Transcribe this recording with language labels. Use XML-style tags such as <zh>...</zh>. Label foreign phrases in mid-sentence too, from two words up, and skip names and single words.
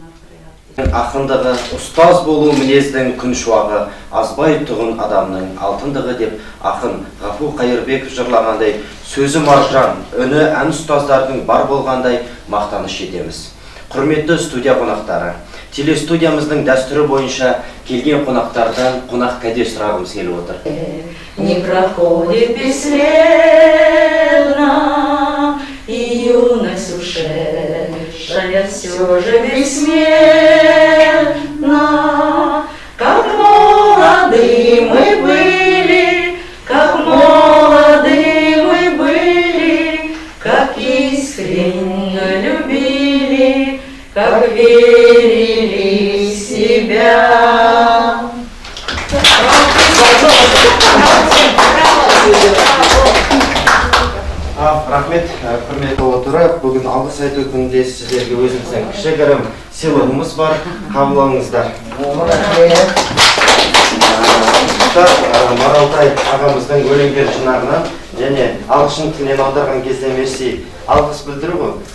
<kk>Ақындығы, ұстаз болу мінездің күн шуағы, азбай тұғын адамның алтындығы деп ақын Ғафу Қайырбеков жырлағандай, сөзі маржан, үні ән ұстаздардың бар болғандай мақтаныш етеміз. Құрметті студия қонақтары, телестудиямыздың дәстүрі бойынша келген қонақтардан қонақ кәде сұрағымыз келіп отыр.</kk> <ru>Не проходит бесследно и юность ушедшая все же бессмертна. Как молоды мы были, как молоды мы были, как искренне любили, как верили в себя.</ru> <kk>Рахмет, құрметті отырып, бүгін алғыс айту күнінде сіздерге өзіміздің кішігірім сыйлығымыз бар, қабылдаңыздар. Маралтай ағамыздың өлеңдер жинағынан және ағылшын тілінен аударған кезде Мерси алғыс білдіру ғой.</kk>